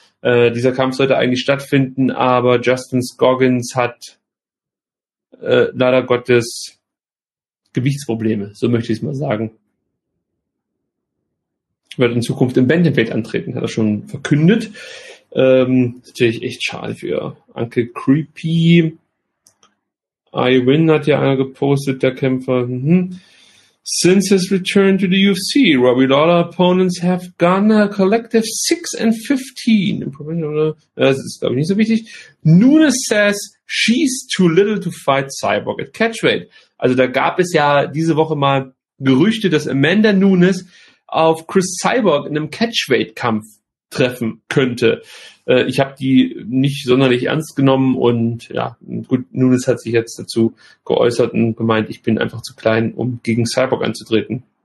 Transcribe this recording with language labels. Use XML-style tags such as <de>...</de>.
<de>Dieser Kampf sollte eigentlich stattfinden, aber Justin Scoggins hat leider Gottes Gewichtsprobleme, so möchte ich es mal sagen. Wird in Zukunft im Bantamweight antreten, hat er schon verkündet. Natürlich echt schade für Uncle Creepy. Iwin hat ja einer gepostet, der Kämpfer.</de> <en>Since his return to the UFC, Robbie Lawler opponents have gone a collective 6-15.</en> <de>Das ist, glaube ich, nicht so wichtig.</de> <en>Nunes says she's too little to fight Cyborg at Catchweight.</en> <de>Also da gab es ja diese Woche mal Gerüchte, dass Amanda Nunes auf Chris Cyborg in einem Catchweight-Kampf treffen könnte. Ich habe die nicht sonderlich ernst genommen und ja, gut, Nunes hat sich jetzt dazu geäußert und gemeint, ich bin einfach zu klein, um gegen Cyborg anzutreten.</de>